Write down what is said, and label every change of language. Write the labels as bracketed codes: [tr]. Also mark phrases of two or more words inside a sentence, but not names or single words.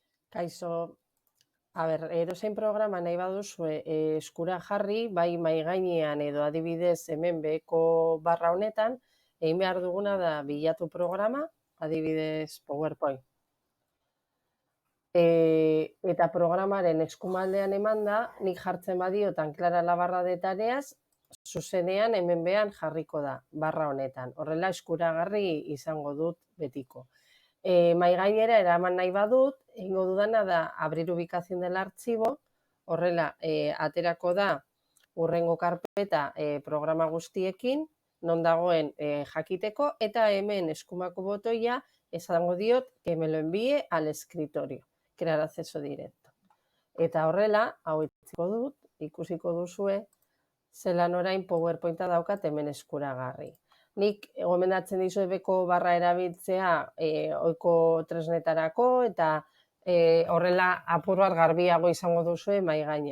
[eu] Kaixo, edozein programa nahi baduzue eskura jarri, bai mai gainean edo adibidez hemen beheko barra honetan, egin behar duguna da bilatu programa, adibidez PowerPoint. Eta programaren eskumaldean emanda, nik jartzen badiotan [es] Clara la barra de tareas, [eu] zuzenean hemen behan jarriko da, barra honetan. Horrela eskuragarri izango dut betiko. Mai gainera eraman nahi badut, egingo dudana da [es] abrir ubicación del archivo, [eu] horrela aterako da hurrengo karpeta programa guztiekin, non dagoen jakiteko, eta hemen eskumako botoia esango diot [es] que me lo envíe al escritorio, crear acceso directo. [eu] Eta horrela, hau itziko dut, ikusiko duzue, zelan orain PowerPointa daukat hemen eskuragarri. Nik gomendatzen dizuet beko barra erabiltzea ohiko tresnetarako eta horrela apur bat garbiago izango duzue mai gaina.